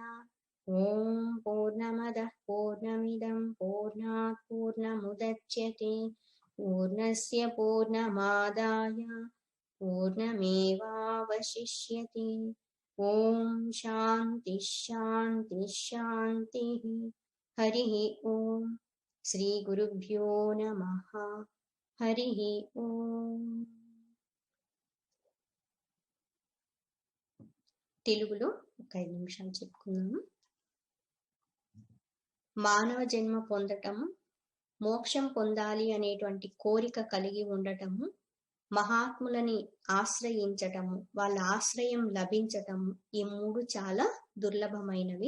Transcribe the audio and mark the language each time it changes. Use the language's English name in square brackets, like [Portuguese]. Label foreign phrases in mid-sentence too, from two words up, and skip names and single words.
[Sanskrit] ॐ पूर्णमदः पूर्णमिदं पूर्णात् पूर्णमुदच्यते पूर्णस्य पूर्णमादाय पूर्णमेवावशिष्यते. ॐ शान्ति शान्ति शान्ति. हरिः ॐ। श्री गुरुभ्यो नमः. हरिः ॐ. [Telugu] తెలుగులో ఒక 5 నిమిషాలు చెప్పుకుందాము. మానవ జన్మ పొందటము, మోక్షం పొందాలి అనేటువంటి కోరిక కలిగి ఉండటము, మహాత్ములని ఆశ్రయించటము, వాళ్ళ ఆశ్రయం లభించటము, ఈ 3 చాలా దుర్లభమైనవి.